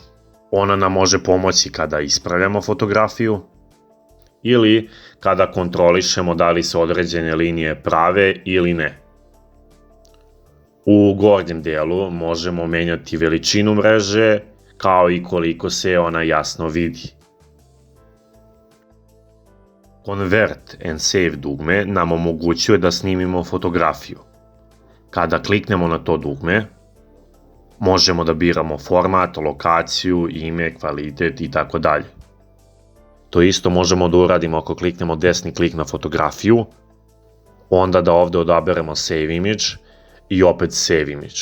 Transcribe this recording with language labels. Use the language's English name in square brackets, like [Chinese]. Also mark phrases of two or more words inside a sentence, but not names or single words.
[Serbian] Ona nam može pomoći kada ispravljamo fotografiju ili kada kontrolišemo da li se određene linije prave ili ne. U gornjem delu možemo menjati veličinu mreže, kao i koliko se ona jasno vidi. Convert and Save dugme nam omogućuje da snimimo fotografiju. Kada kliknemo na to dugme, možemo da biramo format, lokaciju, ime, kvalitet itd. To isto možemo da uradimo ako kliknemo desni klik na fotografiju, onda da ovde odaberemo Save Image i opet Save Image.